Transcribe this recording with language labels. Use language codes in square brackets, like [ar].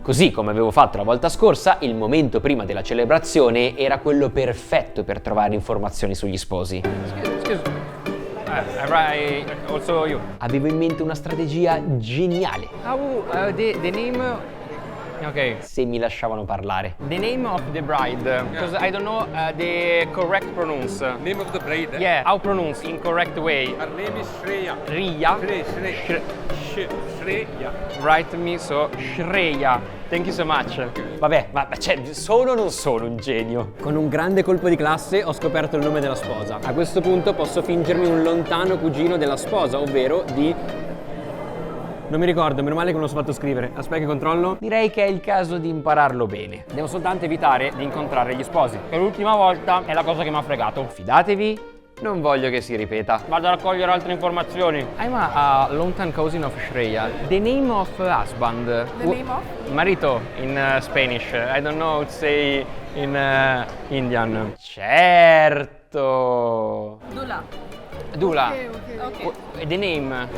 [it] Così come avevo fatto la volta scorsa, il momento prima della celebrazione era quello perfetto per trovare informazioni sugli sposi. [en] Excuse. Also you. [it] Avevo in mente una strategia geniale. [en] The name. Ok. [it] Se mi lasciavano parlare. [en] The name of the bride. Because I don't know the correct pronounce. Name of the bride? Yeah, how pronounce in correct way? Her name is Shreya. Shreya? Shreya. Write me so Shreya. Thank you so much. [it] Vabbè, ma cioè, sono o non sono un genio? Con un grande colpo di classe ho scoperto il nome della sposa. A questo punto posso fingermi un lontano cugino della sposa, ovvero di... Non mi ricordo, meno male che non l'ho fatto scrivere. Aspetta che controllo. Direi che è il caso di impararlo bene. Devo soltanto evitare di incontrare gli sposi. Per l'ultima volta è la cosa che mi ha fregato. Fidatevi, non voglio che si ripeta. Vado a raccogliere altre informazioni. [en] I'm a long-time cousin of Shreya. The name of husband. The name of? [it] Marito [en] in Spanish. I don't know how to say in Indian. [it] Certo. [hi] Dula. [en] Okay. The name.